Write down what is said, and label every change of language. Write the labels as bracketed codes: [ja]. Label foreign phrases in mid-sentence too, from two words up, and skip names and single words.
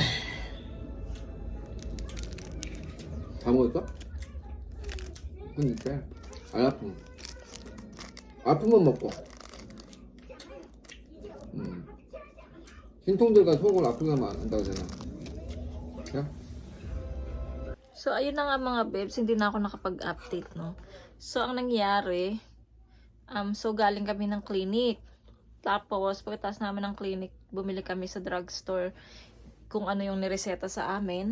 [ko] 다 먹었어? 그러니까 안 아프면 아프면 먹고 신통들과 속을 아프게 하면 안 한다고 하잖아. 야? [tl] So, ayun na nga mga bebs, hindi na ako nakapag-update, no? So, ang nangyari, so galing kami ng clinic. Tapos, pagkatapos namin ng clinic, bumili kami sa drugstore kung ano yung nireseta sa amin.